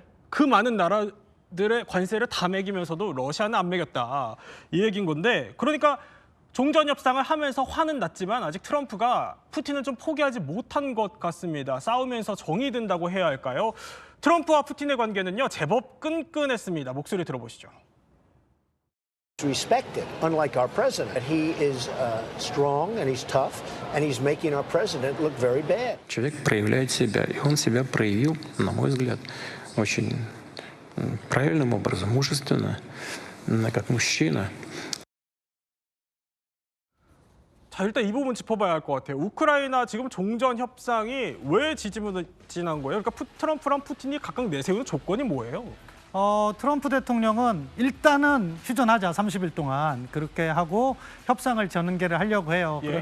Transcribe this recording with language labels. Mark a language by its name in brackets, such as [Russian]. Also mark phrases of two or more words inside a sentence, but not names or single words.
[Korean] 그 많은 나라들의 관세를 다 매기면서도 러시아는 안 매겼다. 이 얘기인 건데 그러니까 종전 협상을 하면서 화는 났지만 아직 트럼프가 푸틴은 좀 포기하지 못한 것 같습니다. 싸우면서 정이 든다고 해야 할까요? 트럼프와 푸틴의 관계는요, 제법 끈끈했습니다. 목소리 들어보시죠. [English] Respected, unlike our president. He is strong and he's tough, and he's making our president look very bad. [Russian] Человек проявляет себя, и он себя проявил, на мой взгляд, очень правильным образом, мужественно, как мужчина. [Korean] 자, 일단 이 부분 짚어봐야 할 것 같아요. 우크라이나 지금 종전 협상이 왜 지지부진한 거예요? 그러니까 트럼프랑 푸틴이 각각 내세우는 조건이 뭐예요? 트럼프 대통령은 일단은 휴전하자 30일 동안 그렇게 하고 협상을 전개를 하려고 해요.